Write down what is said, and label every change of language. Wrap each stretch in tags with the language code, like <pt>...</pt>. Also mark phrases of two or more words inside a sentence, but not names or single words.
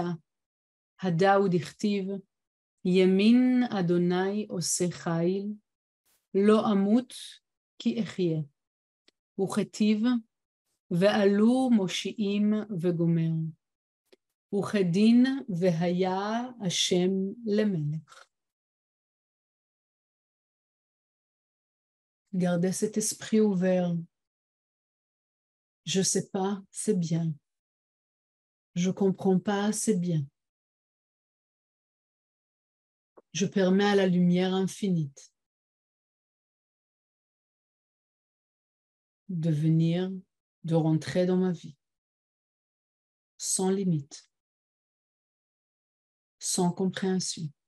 <arc>הדאו דכתיב,</arc> <he>ימין אדוני עושה חיל, לא אמות כי אחיה. וכתיב, ועלו מושיעים וגומר. וכדין והיה השם למלך.</he> <fr>Gardez cet esprit ouvert. Je sais pas, c'est bien. Je comprends pas, c'est bien. Je permets à la lumière infinite de venir, de rentrer dans ma vie, sans limite, sans compréhension.</fr>